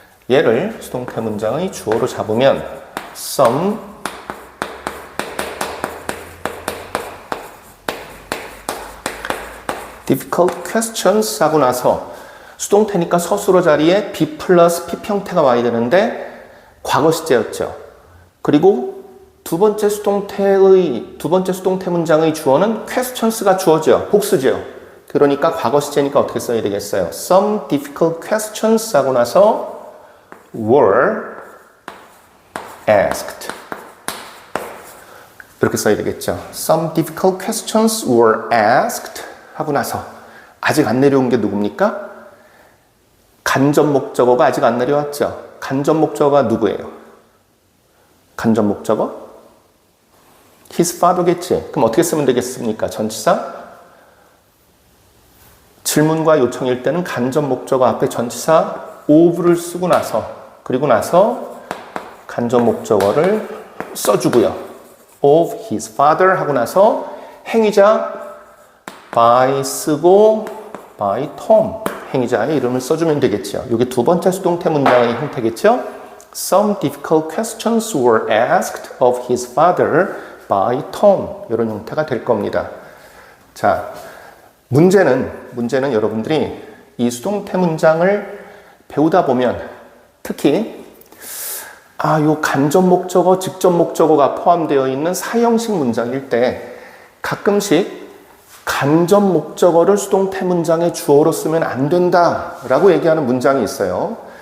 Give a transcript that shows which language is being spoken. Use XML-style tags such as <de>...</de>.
<ko>얘를 수동태 문장의 주어로 잡으면</ko> <en>some difficult questions</en> <ko>하고 나서 수동태니까 서술어 자리에 be 플러스 p 형태가 와야 되는데 과거 시제였죠. 그리고 두 번째 수동태 문장의 주어는 questions가 주어죠. 복수죠. 그러니까 과거 시제니까 어떻게 써야 되겠어요?</ko> <en>Some difficult questions</en> <ko>하고 나서</ko> <en>were asked.</en> <ko>이렇게 써야 되겠죠.</ko> <en>Some difficult questions were asked</en> <ko>하고 나서 아직 안 내려온 게 누굽니까? 간접 목적어가 아직 안 내려왔죠. 간접 목적어가 누구예요? 간접 목적어?</ko> <en>his father겠지.</en> <ko>그럼 어떻게 쓰면 되겠습니까? 전치사? 질문과 요청일 때는 간접 목적어 앞에 전치사 of를 쓰고 나서, 그리고 나서 간접 목적어를 써주고요.</ko> <en>of his father</en> <ko>하고 나서 행위자 by 쓰고</ko> <en>by Tom,</en> <ko>행위자의 이름을 써주면 되겠죠. 이게 두 번째 수동태 문장의 형태겠죠.</ko> <en>Some difficult questions were asked of his father by Tom.</en> <ko>이런 형태가 될 겁니다. 자, 문제는 여러분들이 이 수동태 문장을 배우다 보면 특히 요 간접 목적어, 직접 목적어가 포함되어 있는 사형식 문장일 때 가끔씩 간접 목적어를 수동태 문장의 주어로 쓰면 안 된다라고 얘기하는 문장이 있어요.</ko>